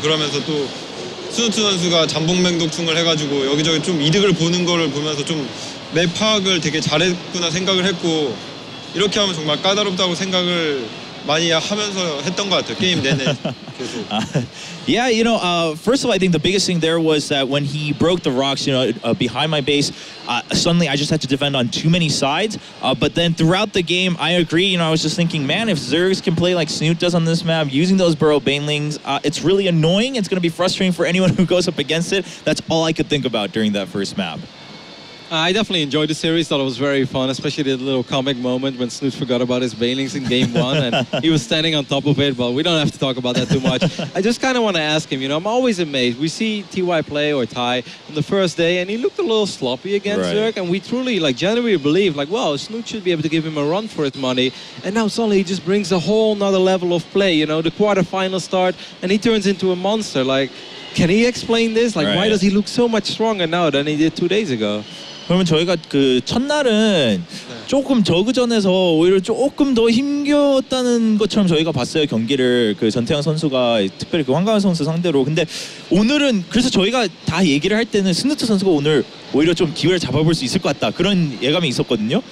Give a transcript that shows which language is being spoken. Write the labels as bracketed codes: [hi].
[ko] 그러면서 또 스누트 선수가 잠복맹독충을 해가지고 여기저기 좀 이득을 보는 거를 보면서 좀 맵 파악을 되게 잘했구나 생각을 했고, 이렇게 하면 정말 까다롭다고 생각을 많이 하면서 했던 것 같아요. 게임 내내 계속. [en] Yeah, you know, first of all, I think the biggest thing there was that when he broke the rocks, you know, behind my base, suddenly I just had to defend on too many sides. But then throughout the game, I agree. You know, I was just thinking, man, if Zergs can play like Snute does on this map, using those burrow banelings, it's really annoying. It's going to be frustrating for anyone who goes up against it. That's all I could think about during that first map. I definitely enjoyed the series. Thought it was very fun, especially the little comic moment when Snute forgot about his banelings in game 1 and he was standing on top of it, but we don't have to talk about that too much. I just kind of want to ask him, you know, I'm always amazed. We see TY play or Ty on the first day and he looked a little sloppy against Zerg, and we truly, genuinely believe, wow, Snute should be able to give him a run for his money, and now suddenly he just brings a whole nother level of play, you know, the quarterfinal start, and he turns into a monster. Can he explain this? Why does he look so much stronger now than he did 2 days ago? [ko] 그러면 저희가 그 첫날은 조금 저그전에서 오히려 조금 더 힘겼다는 것처럼 저희가 봤어요, 경기를. 그 전태양 선수가 특별히 그 황가은 선수 상대로. 근데 오늘은 그래서 저희가 다 얘기를 할 때는 스누트 선수가 오늘 오히려 좀 기회를 잡아볼 수 있을 것 같다, 그런 예감이 있었거든요.